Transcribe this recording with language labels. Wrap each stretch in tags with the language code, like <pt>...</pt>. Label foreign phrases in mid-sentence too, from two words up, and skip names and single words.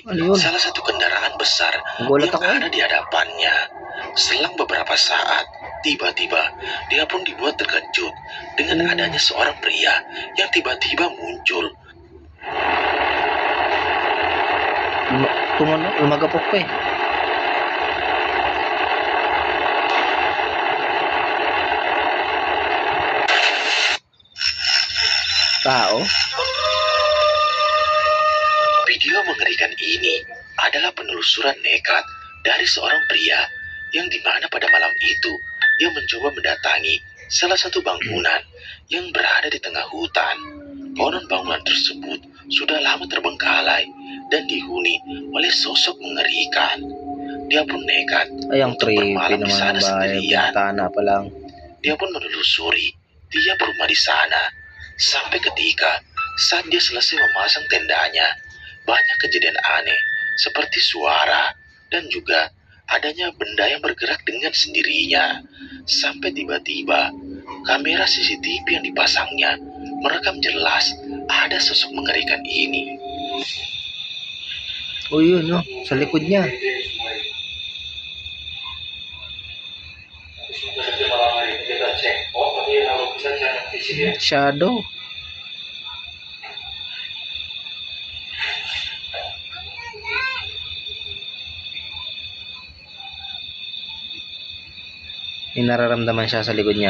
<tl>Ano yun?</tl> <id>salah satu kendaraan besar</id> <tl>Gulat</tl> <id>yang</id> <tl>ako.</tl> <id>ada di hadapannya. Selang beberapa saat, tiba-tiba dia pun dibuat terkejut dengan adanya seorang pria yang tiba-tiba muncul.</id> <tl>Lumagapok pa eh. Tao?</tl> <id>Video mengerikan ini adalah penelusuran nekat dari seorang pria yang dimana pada malam itu dia mencoba mendatangi salah satu bangunan yang berada di tengah hutan. Konon bangunan tersebut sudah lama terbengkalai dan dihuni oleh sosok mengerikan. Dia pun nekat</id> <tl>Ay, ang</tl> <id>untuk</id> <tl>creepy</tl> <id>bermalam di</id> <tl>naman</tl> <id>sana</id> <tl>ang bahay.</tl> <id>sendirian.</id> <tl>Bintana pa lang.</tl> <id>Dia pun menelusuri tiap rumah di sana. Sampai ketika saat dia selesai memasang tendanya, banyak kejadian aneh seperti suara dan juga adanya benda yang bergerak dengan sendirinya. Sampai tiba-tiba kamera CCTV yang dipasangnya merekam jelas ada sosok mengerikan ini.</id> <tl>Oh yun no, sa likod niya. Shadow. May nararamdaman siya sa likod niya.</tl>